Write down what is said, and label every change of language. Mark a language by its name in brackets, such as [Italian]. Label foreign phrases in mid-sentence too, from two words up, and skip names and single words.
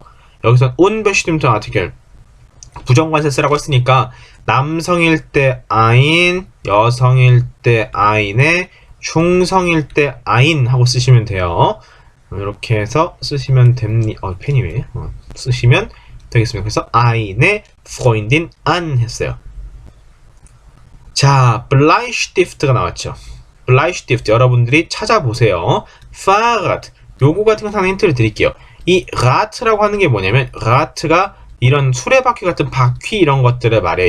[Korean] 여기서 [German] unbestimmten Artikel [Korean] 부정관사 쓰라고 했으니까 남성일 때 ein, 여성일 때 eine, 중성일 때 ein 하고 쓰시면 돼요. 이렇게 해서 쓰시면 됩니다. 펜이 왜? 쓰시면 되겠습니다. 그래서 [German] eine Freundin an [Korean] 했어요. 자, Bleistift가 나왔죠. Bleistift 여러분들이 찾아보세요. Fahrrad 요거 같은 거 하나 힌트를 드릴게요. 이 Rad라고 하는 게 뭐냐면 Rad가 이런 수레바퀴 같은 바퀴 이런 것들을 말해요.